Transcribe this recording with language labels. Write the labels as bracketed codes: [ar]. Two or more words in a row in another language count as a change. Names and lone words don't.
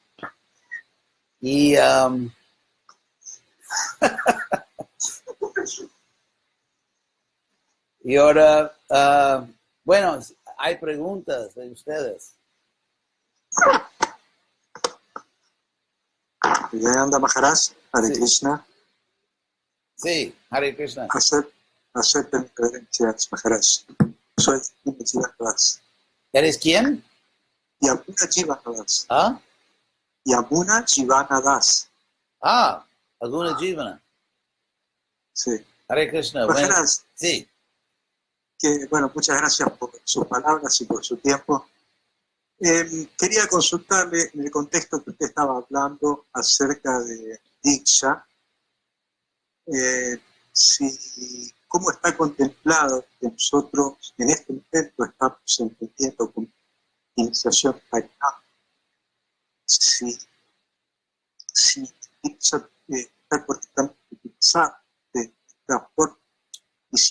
[es] Y y ahora, bueno, hay preguntas de ustedes. Vivekananda Maharaj, Hare Sí. Krishna, Sí, Hare Krishna. acepten reverencias, Maharaj. Soy Yamuna Jivanas. ¿Eres quién? Yamuna Jivanas. ¿Ah? Yamuna Jivanadas. Alguna Jivana. Sí. Hare Krishna. Bueno, Maharaj, sí. bueno, muchas gracias por sus palabras y por su tiempo. Quería consultarle en el contexto que usted estaba hablando acerca de Diksha, cómo está contemplado que nosotros en este momento estamos entendiendo como iniciación Harinam, si Diksha está correctamente utilizada de transporte y si